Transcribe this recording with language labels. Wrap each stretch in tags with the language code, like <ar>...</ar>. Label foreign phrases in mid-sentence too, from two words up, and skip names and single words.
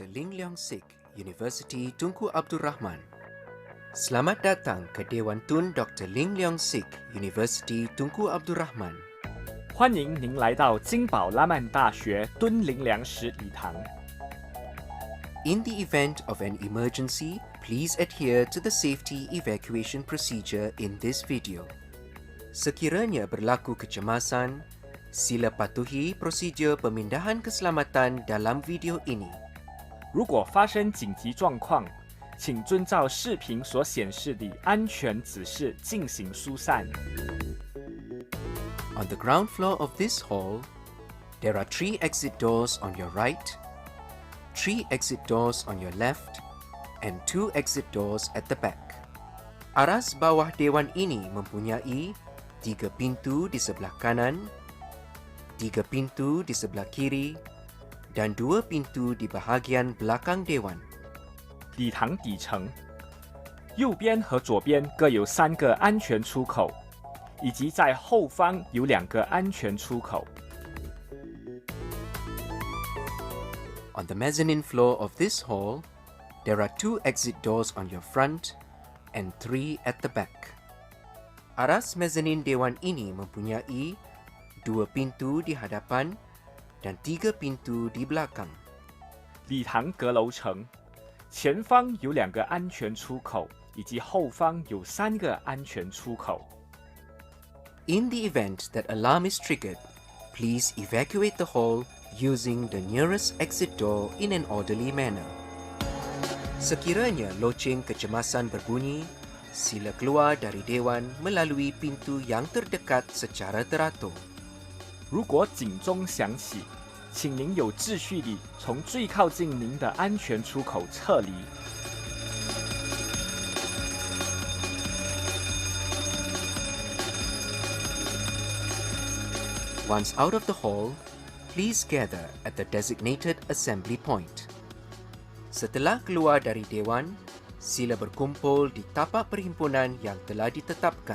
<en>Ling Leong Sik, University Tunku Abdul Rahman.</en> <ms>Selamat datang ke Dewan Tun Dr.</ms> <en>Ling Leong Sik, University Tunku Abdul Rahman.</en> <zh>欢迎您来到金宝拉曼大学敦林良实礼堂。</zh> <en>In the event of an emergency, please adhere to the safety evacuation procedure in this video.</en> <ms>Sekiranya berlaku kecemasan, sila patuhi prosedur pemindahan keselamatan dalam video ini.</ms> <zh>如果发生紧急状况，请遵照视频所显示的安全指示进行疏散。</zh> <en>On the ground floor of this hall, there are 3 exit doors on your right, 3 exit doors on your left, and 2 exit doors at the back.</en> <ms>Aras bawah dewan ini mempunyai 3 pintu di sebelah kanan, 3 pintu di sebelah kiri, dan 2 pintu di bahagian belakang dewan.</ms> <zh>礼堂底层，右边和左边各有3个安全出口，以及在后方有2个安全出口。</zh> <en>On the mezzanine floor of this hall, there are 2 exit doors on your front and 3 at the back.</en> <ms>Aras mezzanine dewan ini mempunyai 2 pintu di hadapan dan 3 pintu di belakang.</ms> <zh>礼堂阁楼层，前方有2个安全出口，以及后方有3个安全出口。</zh> <en>In the event that alarm is triggered, please evacuate the hall using the nearest exit door in an orderly manner.</en> <ms>Sekiranya loceng kecemasan berbunyi, sila keluar dari dewan melalui pintu yang terdekat secara teratur.</ms> <zh>如果警钟响起，请您有秩序地从最靠近您的安全出口撤离。</zh> <en>Once out of the hall, please gather at the designated assembly point.</en> <ms>Setelah keluar dari dewan, sila berkumpul di tapak perhimpunan yang telah ditetapkan.</ms>